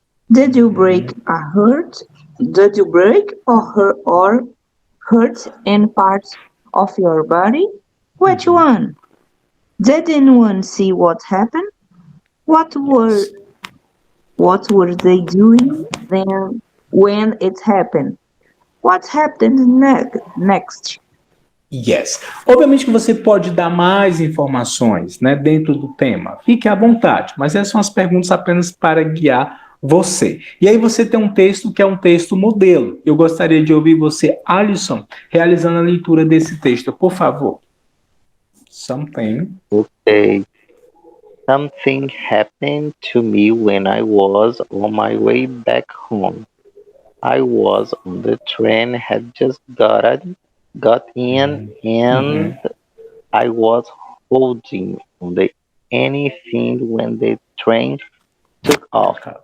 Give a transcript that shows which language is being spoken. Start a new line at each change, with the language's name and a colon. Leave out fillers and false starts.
English: Did you break Did you break or hurt any parts of your body? Which one? Did anyone see what happened? What were they doing then when it happened? What happened next? Yes.
Portuguese: Obviamente que você pode dar mais informações, né, dentro do tema. Fique à vontade, mas essas são as perguntas apenas para guiar você. E aí você tem um texto que é um texto modelo. Eu gostaria de ouvir você, Alisson, realizando a leitura desse texto, por favor.
English: Okay. Something happened to me when I was on my way back home. I was on the train, had just got in, and I was holding on the anything when the train took off.